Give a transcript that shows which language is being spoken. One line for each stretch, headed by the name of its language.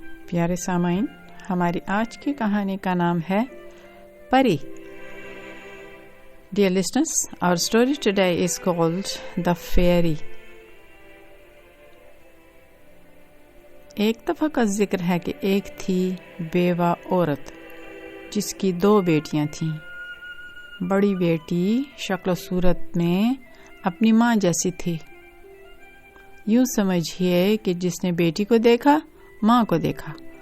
Urdu: پیارے سامعین، ہماری آج کی کہانی کا نام ہے پری.
English: Dear listeners, our story today is called The Fairy.
Urdu: ایک دفعہ کا ذکر ہے کہ ایک تھی بیوہ عورت جس کی 2 بیٹیاں تھیں. بڑی بیٹی شکل و صورت میں اپنی ماں جیسی تھی. یوں سمجھیے کہ جس نے بیٹی کو دیکھا ماں کو دیکھا.